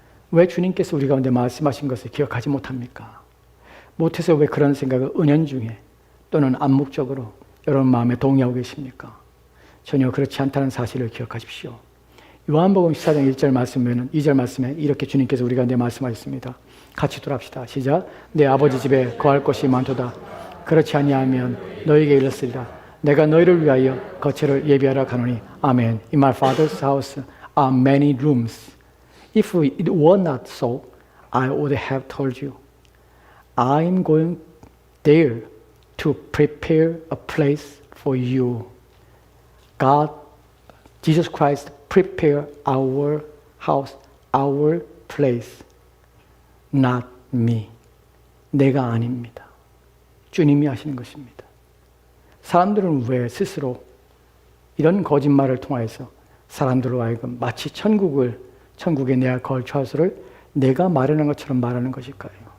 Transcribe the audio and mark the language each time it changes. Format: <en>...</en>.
<ko>왜 주님께서 우리 가운데 말씀하신 것을 기억하지 못합니까? 못해서 왜 그런 생각을 은연중에 또는 암묵적으로 여러분 마음에 동의하고 계십니까? 전혀 그렇지 않다는 사실을 기억하십시오. 요한복음 14장 1절 말씀에는 2절 말씀에 이렇게 주님께서 우리 가운데 말씀하셨습니다. 같이 돌아합시다. 시작. 내 아버지 집에 거할 곳이 많도다. 그렇지 아니하면 너에게 이르렀으리라. 내가 너희를 위하여 거처를 예비하러 가노니. 아멘.</ko> <en>In my father's house are many rooms. If it were not so, I would have told you. I am going there to prepare a place for you. God, Jesus Christ, prepare our house, our place. Not me.</en> <ko>내가 아닙니다. 주님이 하시는 것입니다. 사람들은 왜 스스로 이런 거짓말을 통해서 사람들로 하여금 마치 천국에 내가 거할 처소를 내가 마련한 것처럼 말하는 것일까요?</ko>